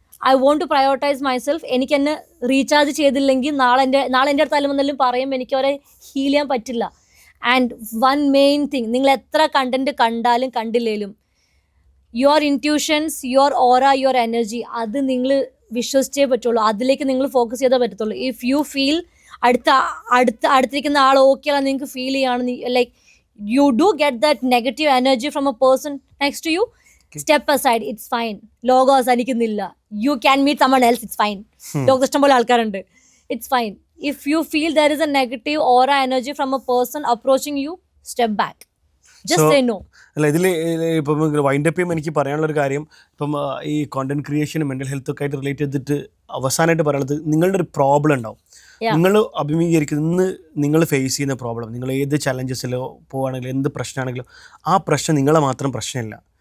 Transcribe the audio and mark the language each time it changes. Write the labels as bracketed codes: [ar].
[en] I want to prioritise myself. [ml] എനിക്ക് എന്നെ recharge ചെയ്തില്ലെങ്കിൽ നാളെ എൻ്റെ അടുത്ത് അല്ലെന്നെല്ലാം പറയും, എനിക്ക് അവരെ ഹീൽ ചെയ്യാൻ പറ്റില്ല. ആൻഡ് വൺ മെയിൻ തിങ്, നിങ്ങൾ എത്ര കണ്ടന്റ് കണ്ടാലും കണ്ടില്ലേലും [en] your intuitions, your aura, your energy, [ml] അത് നിങ്ങൾ വിശ്വസിച്ചേ പറ്റുള്ളൂ. അതിലേക്ക് നിങ്ങൾ ഫോക്കസ് ചെയ്തേ പറ്റത്തുള്ളൂ. [en] if you feel [ml] അടുത്തിരിക്കുന്ന ആൾ ഓക്കെ ആണ് നിങ്ങൾക്ക് ഫീൽ ചെയ്യാണ്, [en] Like you do get that negative energy from a person next to you, step aside, it's fine. Logos [ml] അനിക്കുന്നില്ല, [en] you can meet someone else, it's fine. [ml] ലോകത്ത് ഇഷ്ടംപോലെ ആൾക്കാരുണ്ട്, [en] it's fine. If you feel there is a negative aura energy from a person approaching you, step back, just say no. [ml] അല്ല, ഇതിൽ ഇപ്പം wind up ചെയ്യുമ്പോൾ എനിക്ക് പറയാനുള്ളൊരു കാര്യം, ഇപ്പം ഈ കോണ്ടന്റ് ക്രിയേഷനും മെന്റൽ ഹെൽത്ത് ഒക്കെ ആയിട്ട് റിലേറ്റ് ചെയ്തിട്ട് അവസാനമായിട്ട് പറയുന്നത്, നിങ്ങളുടെ ഒരു പ്രോബ്ലം ഉണ്ടാവും, നിങ്ങൾ അഭിമുഖീകരിക്കുന്ന ഇന്ന് നിങ്ങൾ ഫേസ് ചെയ്യുന്ന പ്രോബ്ലം, നിങ്ങൾ ഏത് ചലഞ്ചസിലോ പോവുകയാണെങ്കിലും എന്ത് പ്രശ്നമാണെങ്കിലും ആ പ്രശ്നം നിങ്ങളെ മാത്രം പ്രശ്നമില്ല.